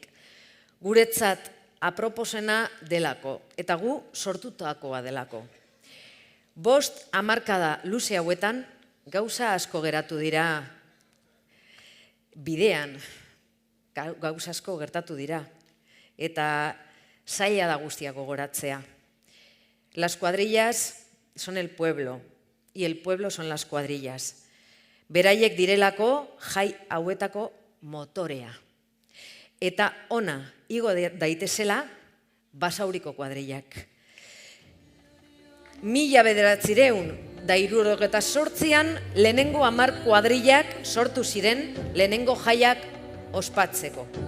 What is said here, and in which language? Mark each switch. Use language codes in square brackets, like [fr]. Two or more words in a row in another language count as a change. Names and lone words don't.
[eu] Guretzat aproposena delako, eta gu sortutakoa delako. 5 hamarkada luze hauetan gauza asko geratu dira bidean, gauza asko gertatu dira, eta zaila da guztiak gogoratzea. [es] Las cuadrillas son el pueblo, y el pueblo son las cuadrillas. [eu] Beraiek direlako jai hauetako motorea. Eta ona igo daitezela Basauriko kuadrillak. 1978an lehenengo 10 kuadrillak sortu ziren lehenengo jaiak ospatzeko.